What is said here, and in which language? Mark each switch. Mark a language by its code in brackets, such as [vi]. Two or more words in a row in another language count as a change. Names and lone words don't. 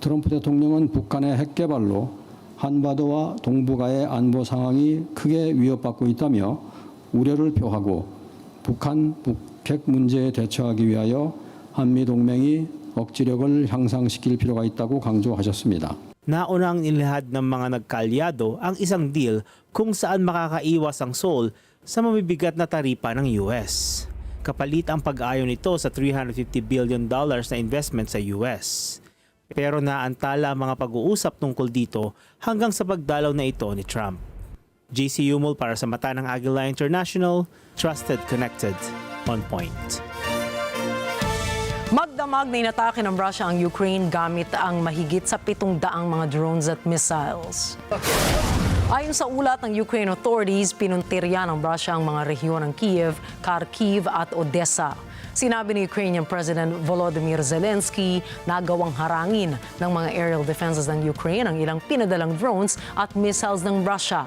[ko] 트럼프 대통령은 북한의 핵 개발로 한반도와 동북아의 안보 상황이 크게 위협받고 있다며 우려를 표하고 북한 북핵 문제에 대처하기 위하여 한미 동맹이 억지력을 향상시킬 필요가 있다고 강조하셨습니다. [tl] Nauna ang nilahad ng mga nagkalyado ang isang deal kung saan makakaiwas ang Seoul sa mabibigat na taripa ng US. Kapalit ang pag-ayon nito sa $350 billion na investment sa US. Pero naantala ang mga pag-uusap tungkol dito hanggang sa pagdalaw na ito ni Trump. JC Yumol para sa mata ng Agila International, [en] trusted, connected, on point. [tl] Magdamag na inatake ng Russia ang Ukraine gamit ang mahigit sa 700 mga drones at missiles. Ayon sa ulat ng Ukraine authorities, pinuntirya ng Russia ang mga rehiyon ng Kiev, Kharkiv at Odessa. Sinabi ni Ukrainian President Volodymyr Zelensky na gawang harangin ng mga [en] aerial defenses [tl] ng Ukraine ang ilang pinadalang drones at missiles ng Russia.